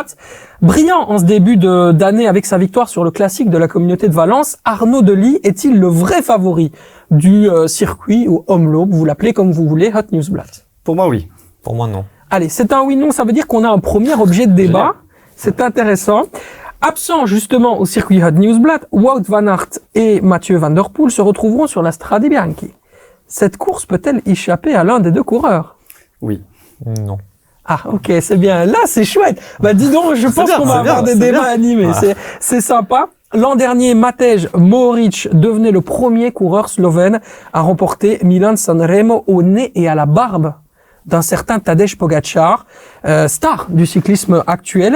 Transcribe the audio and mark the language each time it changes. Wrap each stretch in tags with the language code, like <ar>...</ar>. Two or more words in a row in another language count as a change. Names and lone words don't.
<fr>Brillant en ce début d'année avec sa victoire sur le classique de la communauté de Valence, Arnaud Delis est-il le vrai favori du circuit ou Omloop, vous l'appelez comme vous voulez, Het Nieuwsblad? Pour moi, oui. Pour moi, non. Allez, c'est un oui-non, ça veut dire qu'on a un premier objet de débat. C'est intéressant. Absent justement au circuit Het Nieuwsblad, Wout van Aert et Mathieu Van Der Poel se retrouveront sur la Strade Bianchi. Cette course peut-elle échapper à l'un des 2 coureurs? Oui. Non. Ah, ok, c'est bien. Là, c'est chouette. Bah, dis donc, je pense qu'on va avoir des débats animés. C'est sympa. L'an dernier, Matej Mohoric devenait le premier coureur slovène à remporter Milan-San Remo au nez et à la barbe d'un certain Tadej Pogačar, star du cyclisme actuel.</fr>